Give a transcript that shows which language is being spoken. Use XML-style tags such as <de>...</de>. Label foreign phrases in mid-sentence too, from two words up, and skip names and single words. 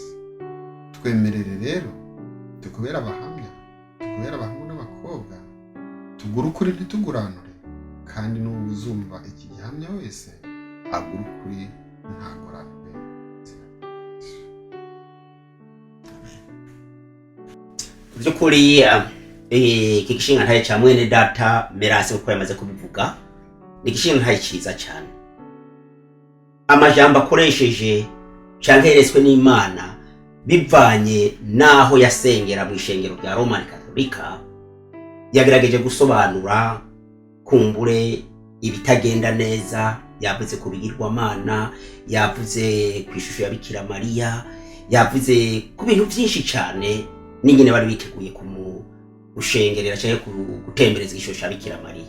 <rn>Twemerere rero tukubera abahamya, tukubera abahungu n'abakobwa, tugura ukuri ntituguranure, kandi n'uzumva iki gihamya wese agura ukuri ntaguranure. Byukuri iki gishinga ntaye cya mwene data Merase uko yamaze kubivuga ni igishinga ntaye cyiza cyane. Amajambo akoresheje canke yeretswe n'Imana bivanye naho yasengera mu ishengero rya Roman Katolika, yagerageje gusobanura kumbure ibitagenda neza, yavuze ku bigirwamana, yavuze ku ishusho ya Bikira Mariya, yavuze ku bintu byinshi cyane n'ingene bari biteguye gushengerera cyangwa gutembereza ishusho ya Bikira Mariya.</rn>